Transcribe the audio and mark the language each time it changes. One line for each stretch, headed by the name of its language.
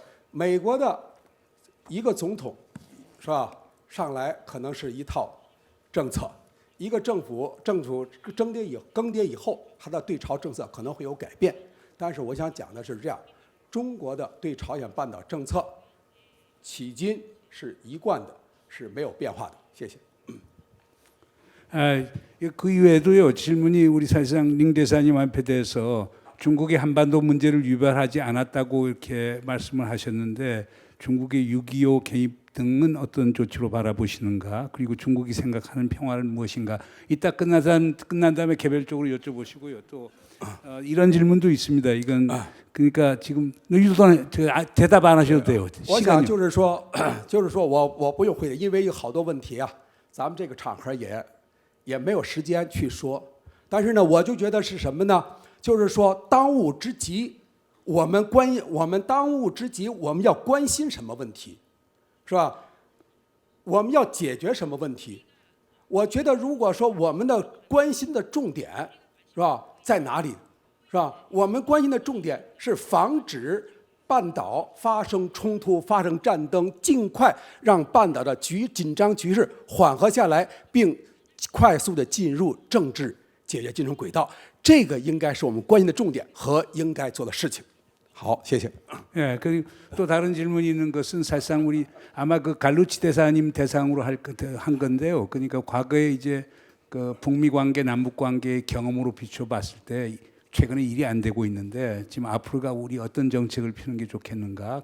Chinese: 美国的一个总统，是吧，上来可能是一套政策，一个政府更迭以后，它的对朝政策可能会有改变。但是我想讲的是这样，中国的对朝鲜半岛政策，迄今是一贯的，是没有变化的。谢谢。
Korean: 그 이외에도요 질문이 우리 사실상 링 대사님 앞에 대해서 중국이 한반도 문제를 유발하지 않았다고 이렇게 말씀을 하셨는데 중국의 6.25 개입 등은 어떤 조치로 바라보시는가? 그리고 중국이 생각하는 평화는 무엇인가? 이따 끝난 다음에 개별적으로 여쭤보시고요. 또 이런 질문도 있습니다. 이건 그러니까 지금 대답 안 하셔도 돼요.
Chinese: 我想
Korean: 시간이
Chinese: 就是说，就是说我不用回答，因为有好多问题啊，咱们这个场合也没有时间去说。但是呢，我就觉得是什么呢？就是说当务之急，我们当务之急，我们要关心什么问题，是吧？我们要解决什么问题？我觉得如果说我们的关心的重点，是吧，在哪里？是吧？我们关心的重点是防止半岛发生冲突、发生战争，尽快让半岛的紧张局势缓和下来，并快速的进入政治解决进程轨道。这个应该是我们关心的重点和应该做的事情。好，谢谢。
Korean: 예, 그리고 또 다른 질문이 있는 것은 사실상 우리 아마 그 갈루치 대사님 대상으로 한 건데요. 그러니까 과거에 이제 그 북미 관계, 남북 관계의 경험으로 비춰봤을 때 최근에 일이 안 되고 있는데 지금 앞으로가 우리 어떤 정책을 피는 게 좋겠는가?